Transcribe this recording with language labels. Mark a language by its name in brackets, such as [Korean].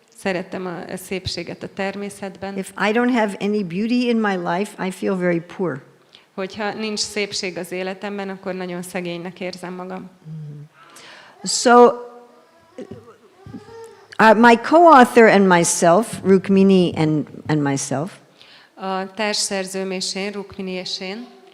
[Hungarian] Szeretem a szépséget a természetben. [English] If I don't have any beauty in my life, I feel very poor. [Hungarian] Hogyha nincs szépség az életemben, akkor nagyon szegénynek érzem magam. [English] So, my co-author and myself, Rukmini and myself, [Hungarian] A társszerzőm és én, Rukmini és én,